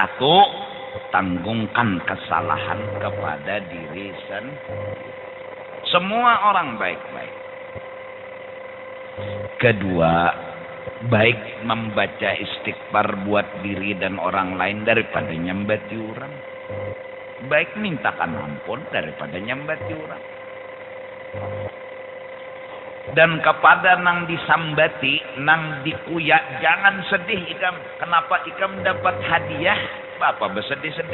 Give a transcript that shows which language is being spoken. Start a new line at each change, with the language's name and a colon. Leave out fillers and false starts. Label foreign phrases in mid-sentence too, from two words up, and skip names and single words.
Indonesian: 1, Tanggungkan kesalahan kepada diri sendiri. Semua orang baik-baik. Kedua, baik membaca istighfar buat diri dan orang lain daripada nyambati orang. Baik mintakan ampun daripada nyambati orang.
Banjar: Dan kepada nang disambati, nang dikuya, jangan sedih ikam.
Indonesian: Kenapa ikam dapat hadiah? Bapak bersedih-sedih.